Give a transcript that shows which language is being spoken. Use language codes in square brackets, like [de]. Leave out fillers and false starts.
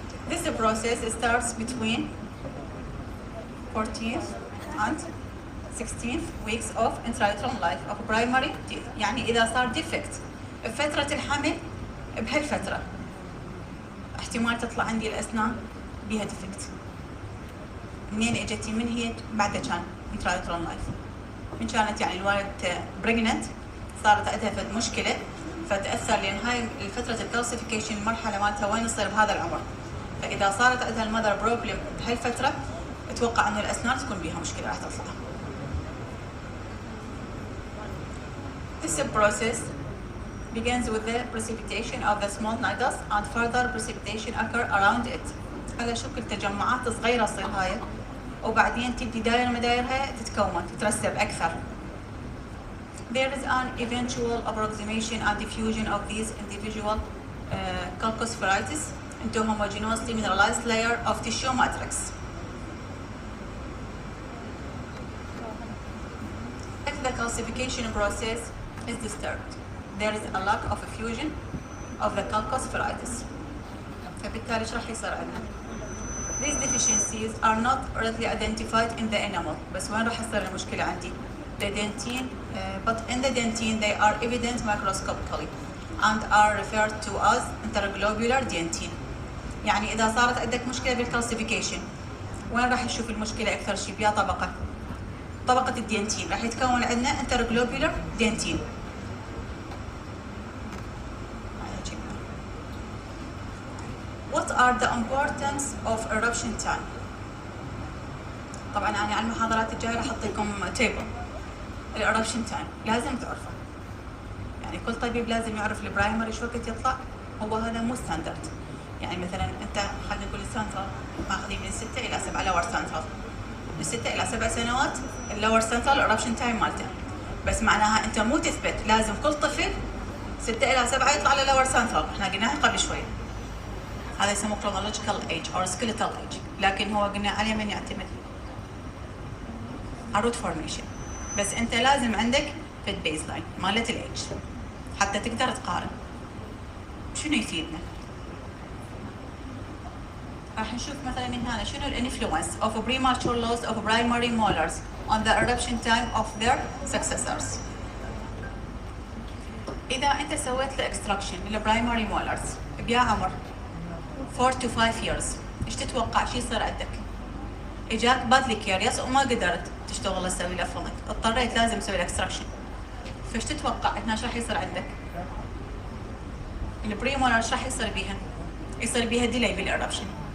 [en] This process starts between 14th and 16th weeks of intrauterine life of primary teeth. [ar] يعني إذا صار defect بفترة الحمل بهالفترة احتمال تطلع عندي الأسنان بها defect. منين اجتي؟ من هي؟ بعد كان intrauterine life. من كانت يعني الوالد pregnant صارت عندها فد مشكلة فتأثر، لأن هاي فترة الكالسيفيكيشن المرحلة مالتها وين تصير بهذا العمر. فإذا صارت عندها المذر بروبلم بهالفترة أتوقع إنه الأسنان تكون بيها مشكلة راح تطلع. [en] This process begins with the precipitation of the small nidus and further precipitation occur around it. [ar] هذا شكل تجمعات صغيرة تصير هاي، وبعدين تبدي داير مدايرها تتكون تترسب أكثر. [en] There is an eventual approximation and diffusion of these individual calcospheroids into homogeneously mineralized layer of tissue matrix. If the calcification process is disturbed, there is a lack of fusion of the calcospheroids. [ar] فبالتالي ايش راح يصير عندنا؟ [en] These deficiencies are not readily identified in the enamel. [ar] بس وين راح يصير المشكلة عندي؟ [en] The dentine, but in the dentine they are evident microscopically and are referred to as interglobular dentine. [ar] يعني إذا صارت عندك مشكلة بالكالسيفيكيشن وين راح نشوف المشكلة أكثر شيء؟ بيا طبقة الدنتين راح يتكون عندنا interglobular dentine. [en] What are the importance of eruption time؟ [ar] طبعا أنا على المحاضرات الجاية راح أعطيكم تيبل الإربشن تايم لازم تعرفه. يعني كل طبيب لازم يعرف البرايمري شو وقت يطلع، هو هذا مو ستاندرد. يعني مثلا انت خلينا نقول السنترال ماخذين من 6 الى 7 لور سنترال، من 6 الى 7 سنوات اللور سنترال الايربشن تايم مالته، بس معناها انت مو تثبت لازم كل طفل 6 الى 7 يطلع على لور سنترال، احنا قلناها قبل شوي. هذا يسموه chronological age or skeletal age، لكن هو قلنا عليه من يعتمد root formation. بس انت لازم عندك في البيز لاين مالت الايج حتى تقدر تقارن. شنو يفيدنا؟ راح نشوف مثلا هنا شنو الانفلونس [en] of premature loss of primary molars on the eruption time of their successors. [ar] إذا أنت سويت له extraction للبرايمري molars بيا عمر 4 to 5 years، إيش تتوقع شو يصير عندك؟ إجاك badly curious وما قدرت تشتغل تسوي له فونك، اضطريت لازم تسوي له extraction. فإيش تتوقع هنا شو راح يصير عندك؟ البريمولار ايش راح يصير بيها؟ يصير بيها ديلي بالإربشن.